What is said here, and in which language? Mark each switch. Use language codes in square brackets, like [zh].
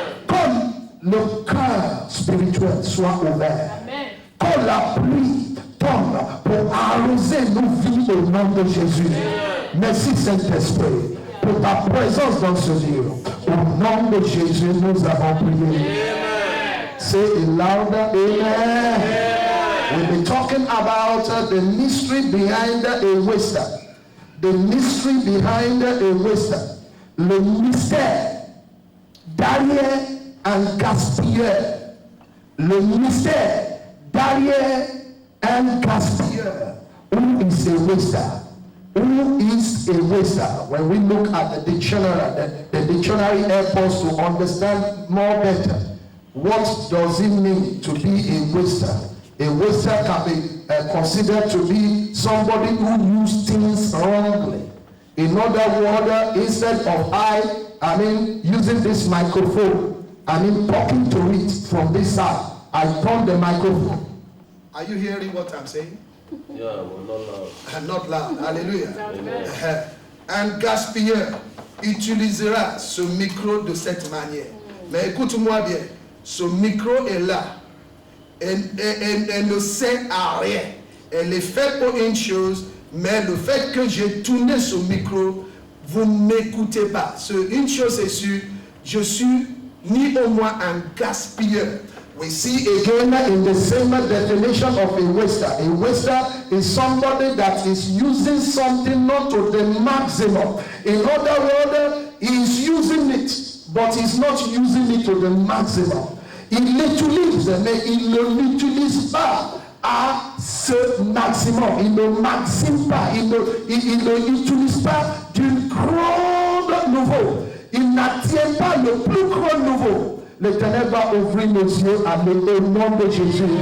[fr] Comme le cœur spirituel soit ouvert. Que la pluie tombe pour arroser nos vies au nom de Jésus. Merci Saint-Esprit pour ta présence dans ce lieu. Au nom de Jésus, nous avons prié. [en] Say it louder, amen. We'll be talking about the mystery behind a waster. The mystery behind a waster. [fr] Le mystère derrière un gaspilleur. Le mystère derrière un gaspilleur. [en] Who is a waster? Who is a waster? When we look at the dictionary, the dictionary helps us to understand more better. What does it mean to be a waster? A waster can be considered to be somebody who uses things wrongly. In other words, instead of using this microphone, talking to it from this side, I turn the microphone. Are you hearing what I'm saying? Yeah, well, not loud. Not loud. Hallelujah. [fr] Un gaspilleur utilisera ce micro de cette manière. Mais écoute-moi bien, ce micro est là. Elle ne sert à rien. Elle est faite pour une chose, mais le fait que j'ai tourné ce micro, vous ne m'écoutez pas. Une chose est sûre, je suis ni au moins un gaspilleur. [en] We see again in the same definition of a waster. A waster is somebody that is using something not to the maximum. In other words, he is using it, but he's not using it to the maximum. [fr] Il l'utilise, mais il ne l'utilise pas à ce maximum. Il ne maxime pas, il ne l'utilise pas d'une grande niveau. Il n'attient pas le plus grand niveau. L'Éternel va ouvrir nos yeux au nom de Jésus.